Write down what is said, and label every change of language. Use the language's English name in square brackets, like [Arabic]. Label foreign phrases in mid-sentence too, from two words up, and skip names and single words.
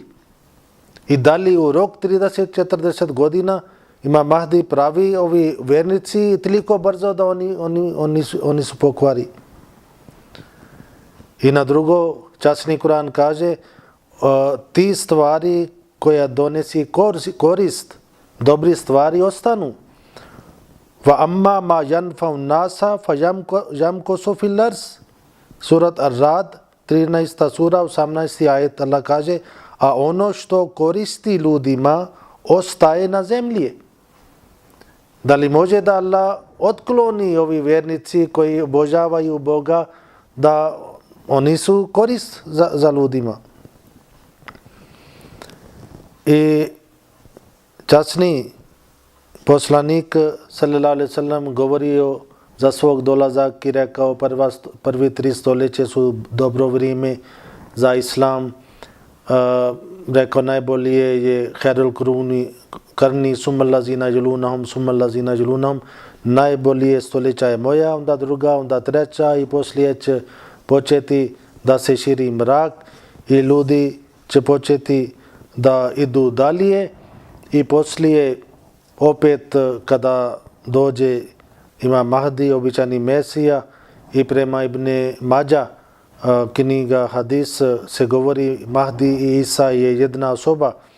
[Bosnian] I da li u rok 30-40 godina Imam Mahdi pravi ovi vjernici toliko brzo da oni su pokvari. I na drugo, časni Kur'an kaže ti stvari koja donesi korist, dobri stvari ostanu. [Arabic] وأما ما ينفع الناس فيمكث في الأرض. [Bosnian] Surat Ar-Rad, 13. sura, 18. ajet, Allah kaže, a ono što koristi ljudima ostaje na zemlji. Da li može da Allah otkloni ovi vjernici koji obožavaju Boga, da oni su korist za ljudima? I časni poslanik [Arabic] صلى الله عليه وسلم [Bosnian] govorio za svog dolazak i rekao prvi 3 stoljeće su dobro vrijeme za islam. Rekao najbolje je [Arabic] خير القرن ثم الذين يلونهم, [Bosnian] najbolje stoljeća je moja, onda druga, onda treća i poslije će početi da se širi mrak i ljudi će početi da idu dalje i poslije opet kada dođe Imam Mahdi, običani Mesija, i prema Ibn Mađa knjiga hadis se govori Mahdi i Isa je jedna osoba